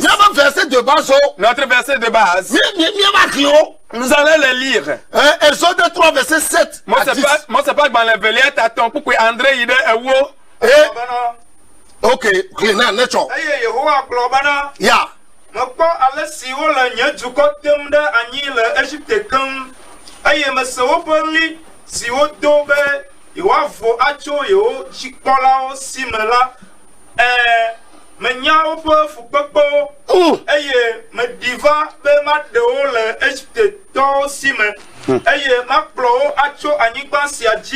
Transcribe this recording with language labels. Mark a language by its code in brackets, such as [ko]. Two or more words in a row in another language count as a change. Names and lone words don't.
[fr] Notre verset de base. Nous allons le lire. Exode 3, verset 7. Moi, c'est pas que dans les veillées, t'attends pour que André il est où? [en] Ok, yeah. [ee] Mako ale si wo le nye dukɔ tem ɖe anyi le Egypte keŋ eye mese woƒe li si wodo be yewoavo atso yewo dzikpɔlawo si me la menya woƒe fukpekpewo eye meɖi va be maɖe wo le Egyptetɔwo si me eye makplɔ wo atso anyigba sia dzi